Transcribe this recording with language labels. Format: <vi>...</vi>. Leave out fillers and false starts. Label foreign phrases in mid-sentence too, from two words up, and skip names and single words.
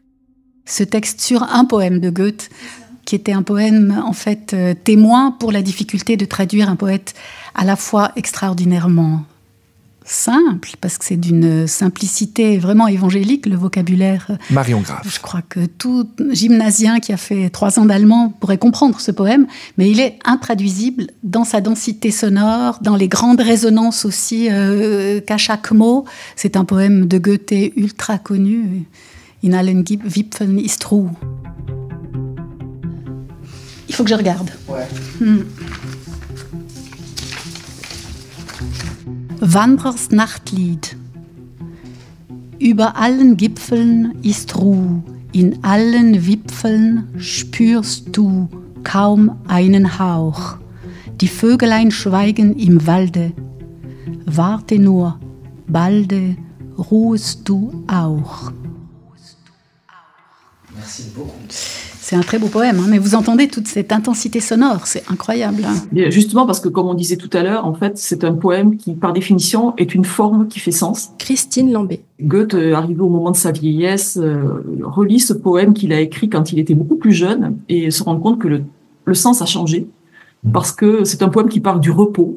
<fr>Ce texte sur un poème de Goethe, qui était un poème en fait témoin pour la difficulté de traduire un poète à la fois extraordinairement simple, parce que c'est d'une simplicité vraiment évangélique, le vocabulaire. Marion Graff. Je crois que tout gymnasien qui a fait 3 ans d'allemand pourrait comprendre ce poème, mais il est intraduisible dans sa densité sonore, dans les grandes résonances aussi qu'à chaque mot. C'est un poème de Goethe ultra connu.</fr> <de>In allen Wipfeln ist Ruhe.</de> <fr>Il faut que je regarde. Ouais.</fr> <de>Wanderers Nachtlied. Über allen Gipfeln ist Ruhe, in allen Wipfeln spürst du kaum einen Hauch. Die Vögelein schweigen im Walde. Warte nur, balde ruhst du auch.</de> <fr>Merci beaucoup. C'est un très beau poème, mais vous entendez toute cette intensité sonore, c'est incroyable. Justement parce que, comme on disait tout à l'heure, en fait, c'est un poème qui, par définition, est une forme qui fait sens. Christine Lambé. Goethe, arrivé au moment de sa vieillesse, relit ce poème qu'il a écrit quand il était beaucoup plus jeune et se rend compte que le sens a changé parce que c'est un poème qui parle du repos.</fr>